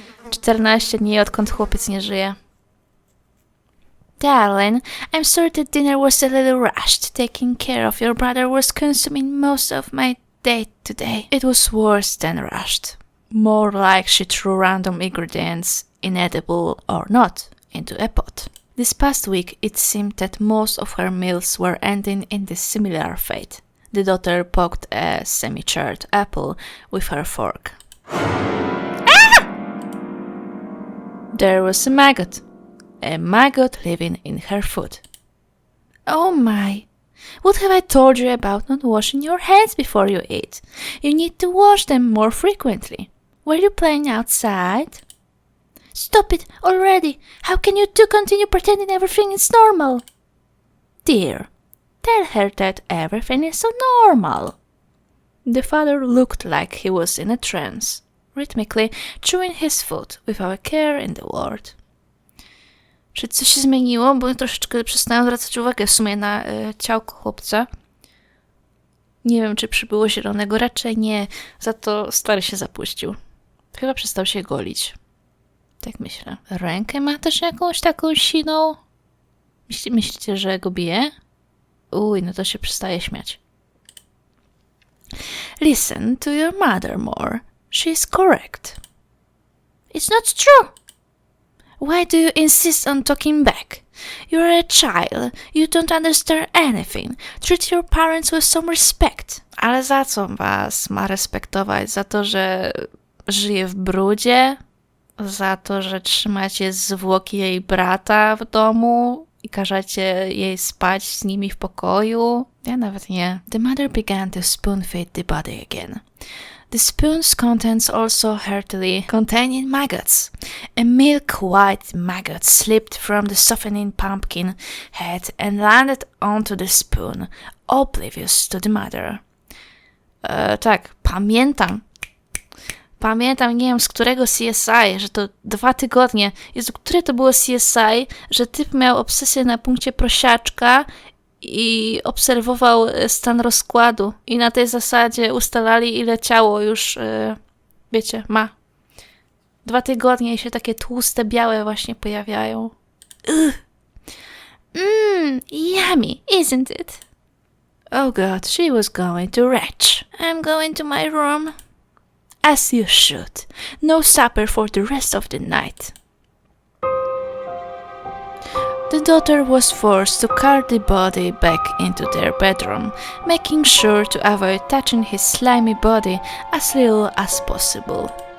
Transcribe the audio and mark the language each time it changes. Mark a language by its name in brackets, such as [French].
[Polish] 14 dni odkąd chłopiec nie żyje. [English] Darling, I'm sorry that dinner was a little rushed. Taking care of your brother was consuming most of my day today. It was worse than rushed. More like she threw random ingredients, inedible or not, into a pot. This past week it seemed that most of her meals were ending in this similar fate. The daughter poked a semi-charred apple with her fork. Ah! There was a maggot living in her food. Oh my! What have I told you about not washing your hands before you eat? You need to wash them more frequently. Were you playing outside? Stop it already! How can you two continue pretending everything is normal? Dear, tell her that everything is so normal. The father looked like he was in a trance, rhythmically chewing his food without a care in the world. [Polish] Czy coś się zmieniło? Bo troszeczkę przestałam zwracać uwagę w sumie na ciałko chłopca. Nie wiem, czy przybyło zielonego. Raczej nie. Za to stary się zapuścił. Chyba przestał się golić. Tak myślę. Rękę ma też jakąś taką siną? Myślicie, że go bije? No to się przestaje śmiać. [English] Listen to your mother more. She is correct. It's not true. Why do you insist on talking back? You're a child. You don't understand anything. Treat your parents with some respect. [Polish] Ale za co was ma respektować? Za to, że żyje w brudzie? Za to, że trzymacie zwłoki jej brata w domu i każecie jej spać z nimi w pokoju? Ja nawet nie. [English] The mother began to spoon-feed the body again. The spoon's contents also heartily containing maggots. A milk-white maggot slipped from the softening pumpkin head and landed onto the spoon, oblivious to the mother. [Polish] Tak, pamiętam, nie wiem z którego CSI, że to 2 tygodnie. Jezu, które to było CSI, że typ miał obsesję na punkcie prosiaczka i obserwował stan rozkładu i na tej zasadzie ustalali, ile ciało już, wiecie, ma. 2 tygodnie i się takie tłuste, białe właśnie pojawiają. [English] Yummy, isn't it? Oh God, she was going to retch. I'm going to my room. As you should. No supper for the rest of the night. The daughter was forced to cart the body back into their bedroom, making sure to avoid touching his slimy body as little as possible.